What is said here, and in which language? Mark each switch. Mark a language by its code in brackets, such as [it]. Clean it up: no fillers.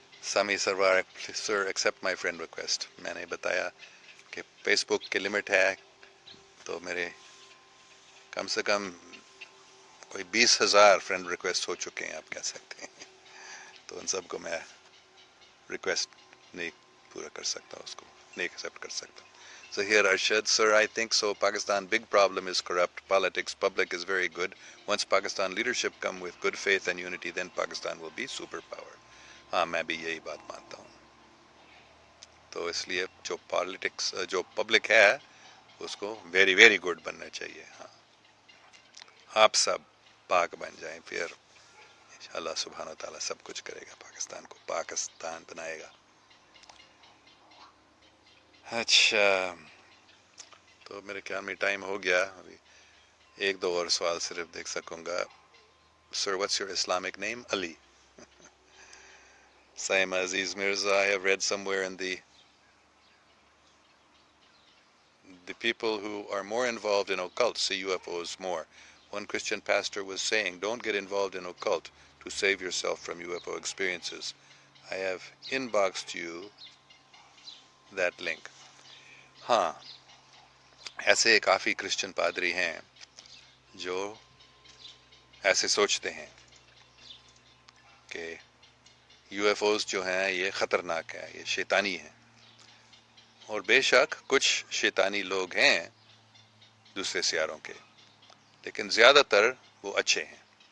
[ur] Sami سروار، sir [en] Accept my friend request. [ur] میں نے بتایا کہ فیس بک کی لمٹ ہے، تو میرے کم سے کم کوئی 20,000 فرینڈ ریکویسٹ ہو چکے ہیں، آپ کہہ سکتے ہیں. تو ان سب کو میں ریکویسٹ نہیں پورا کر سکتا، اس کو نہیں ایکسیپٹ کر سکتا. [en] Zahir Arshad, sir, I think so. Pakistan big problem is corrupt politics. Public is very good. Once Pakistan leadership come with good faith and unity, then Pakistan will be superpower. [ur] ہاں، میں بھی یہی بات مانتا ہوں. تو اس لیے جو پالیٹکس، جو پبلک ہے، اس کو [en] very very good [ur] بننا چاہیے. ہاں، آپ سب پاک بن جائیں، پھر اللہ سبحانہ و تعالیٰ سب کچھ کرے گا، پاکستان کو پاکستان بنائے گا. اچھا، تو میرے خیال میں ٹائم ہو گیا. ابھی ایک دو اور سوال صرف دیکھ سکوں گا. [en] Sir, what's your Islamic name? Ali. Saima Aziz Mirza, I have read somewhere in the people who are more involved in occult see UFOs more. One Christian pastor was saying, don't get involved in occult to save yourself from UFO experiences. I have inboxed you that link. [ur] ہاں، ایسے کافی Christian پادری ہیں جو ایسے سوچتے ہیں کہ you F Os جو ہیں یہ خطرناک ہے، یہ شیطانی ہیں. اور بے شک کچھ شیطانی لوگ ہیں دوسرے سیاروں کے، لیکن زیادہ تر وہ اچھے ہیں.